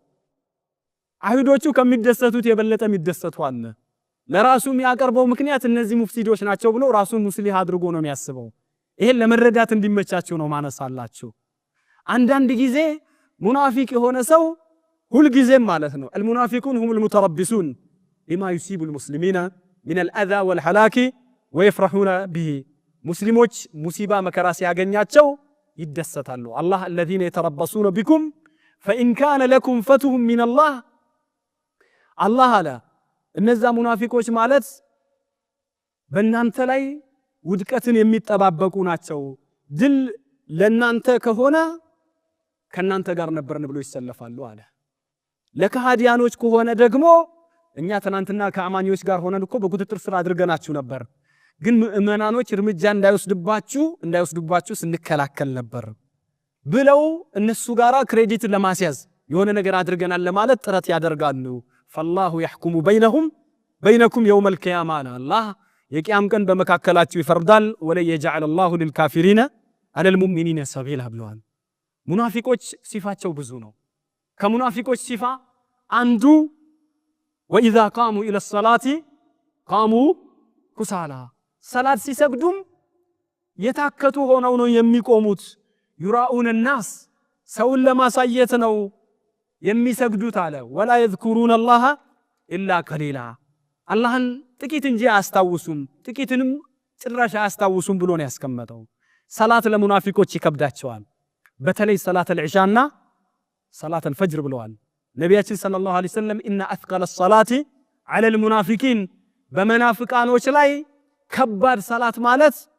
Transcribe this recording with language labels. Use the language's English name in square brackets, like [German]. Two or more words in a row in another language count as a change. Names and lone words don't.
[Amharic] አይሁዶቹ ከሚደሰቱት የበለጠ የሚደሰቱ አለ። ለራሱ የሚያቀርበው ምክንያት እነዚህ ሙፍሲዶች ናቸው ብሎ ራሱን ሙስሊህ አድርጎ ነው የሚያስበው። ይሄን ለመረዳት እንዲመቻችሁ ነው ማነሳላችሁ። አንዳንድ ጊዜ ሙናፊቅ የሆነ ሰው ሁል ጊዜም ማለት ነው [Arabic] المنافقون هم المتربصون بما يصيب المسلمين من الاذى والهلاك ويفرحون به [Amharic] ሙስሊሞች ሙሲባ መከራ ሲያገኛቸው ይደሰታሉ። አላህ [Arabic] الذين يتربصون بكم فإن كان لكم فتح من الله [Amharic] አላህ አለ እነዛ ሙናፊቆች ማለት በእናንተ ላይ ውድቀትን የሚጠባበቁ ናቸው። ድል ለናንተ ከሆነ ከናንተ ጋር ነበርን ብሎ ይሰለፋሉ አለ። ለከሃዲያኖች ከሆነ ደግሞ እኛ ትናንትና ከአማኞች ጋር ሆነን እኮ በቁጥጥር ስር አድርገናችሁ ነበር፣ ግን ምእመናኖች እርምጃ እንዳይወስዱባችሁ ስንከላከል ነበር ብለው እነሱ ጋራ ክሬዲት ለማስያዝ የሆነ ነገር አድርገናል ለማለት ጥረት ያደርጋሉ። [Arabic] فالله يحكم بينكم يوم القيامة الله [Amharic] የቂያም ቀን በመካከላችሁ ይፈርዳል። ወለይ [Arabic] يجعل الله للكافرين على المؤمنين [Amharic] سبيلا ብለዋል። ሙናፊቆች ሲፋቸው ብዙ ነው። ከሙናፊቆች ሲፋ አንዱ [Arabic] وإذا قاموا إلى الصلاة قاموا كسالى [Amharic] ሰላት ሲሰግዱም የታከቱ ሆነው ነው የሚቆሙት። [Arabic] يراؤون الناس [Amharic] ሰውን ለማሳየት ነው የሚሰግዱት አለ። [Arabic] ولا يذكرون الله إلا قليلا [Amharic] አላህን ጥቂት እንጂ አያስታውሱም፣ ጥቂትንም ጭራሽ አያስታውሱም ብሎ ነው ያስቀመጠው። ሰላት ለሙናፊቆች ይከብዳቸዋል። በተለይ [Arabic] صلاة العشاء وصلاة الفجر [Amharic] ብለዋል ነቢያችን [Arabic] صلى الله عليه وسلم። إن أثقل صلاة على المنافقين [Amharic] በመናፍቃኖች ላይ ከባድ ሰላት ማለት